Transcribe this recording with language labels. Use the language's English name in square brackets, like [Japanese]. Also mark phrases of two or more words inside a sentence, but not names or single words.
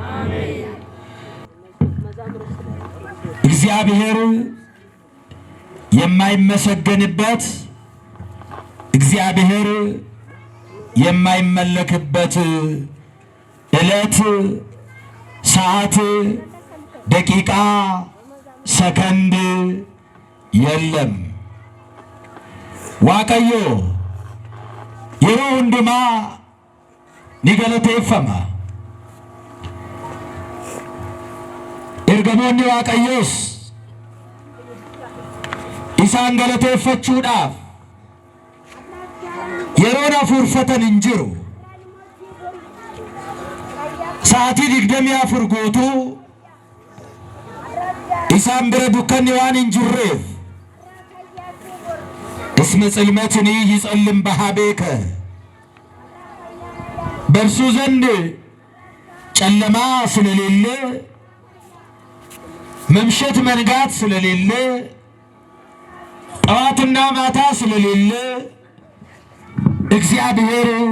[Amharic] እግዚአብሔር የማይመሰገንበት እግዚአብሔር የማይመለክበት ዕለት፣ ሰዓት፣ ደቂቃ፣ ሰከንድ የለም። [Oromo] Waaqayyo yeroo hundumaa ni galateeffama. Ergamoonni Waaqayyoos isaan galateeffachuudhaaf yeroon hafuurfatan hin jiru. Sa'aatii 24 guutuu isaan bira dukkanni waan hin jirreef [Geez] እስመ ጽልመትኒ ይጸልም በኀቤከ [Amharic] በእርሱ ዘንድ ጨለማ ስለሌለ መምሸት መንጋት ስለሌለ ጠዋትና ማታ ስለሌለ እግዚአብሔር